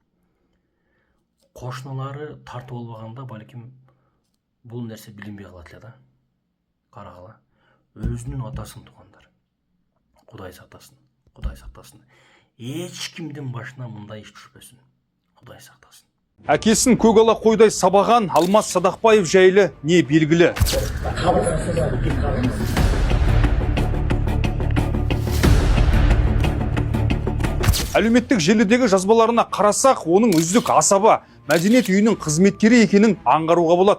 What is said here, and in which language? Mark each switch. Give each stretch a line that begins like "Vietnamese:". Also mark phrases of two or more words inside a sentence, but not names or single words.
Kyrgyz: Кошуналары тартып албаганда балким бул нерсе билинбей калат эле да. Карагыла. Өзүнүн атасын туугандар. Кудай сактасын, Кудай сактасын. Эч кимдин башына мындай иш түшпөсүн. Кудай сактасын.
Kazakh: Әкесін көгала қойдай сабаған Алмас Садақбаев жайлы не белгілі? Әлеуметтік желідегі жазбаларына қарасақ, оның үздік асаба мәдениет үйінің қызметкері екенін аңғаруға болады.